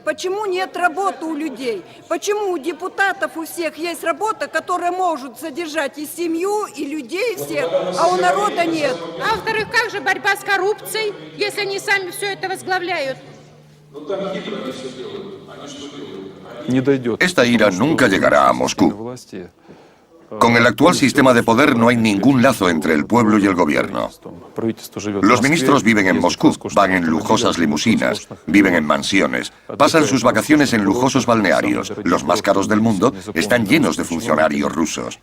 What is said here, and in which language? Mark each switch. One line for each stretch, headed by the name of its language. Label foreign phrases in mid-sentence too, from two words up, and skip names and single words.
Russian: Почему нет работы у людей? Почему у депутатов у всех есть работа, которая может содержать и семью, и людей всех, а у народа нет? А во-вторых, как же борьба с коррупцией, если они сами все это возглавляют? Ну там хитро они все делают. Они что делают? Не дойдет.
Spanish: Esta ira nunca llegará a Moscú.
Russian: Власти.
Spanish: Con el actual sistema de poder no hay ningún lazo entre el pueblo y el gobierno. Los ministros viven en Moscú, van en lujosas limusinas, viven en mansiones, pasan sus vacaciones en lujosos balnearios. Los más caros del mundo están llenos de funcionarios rusos.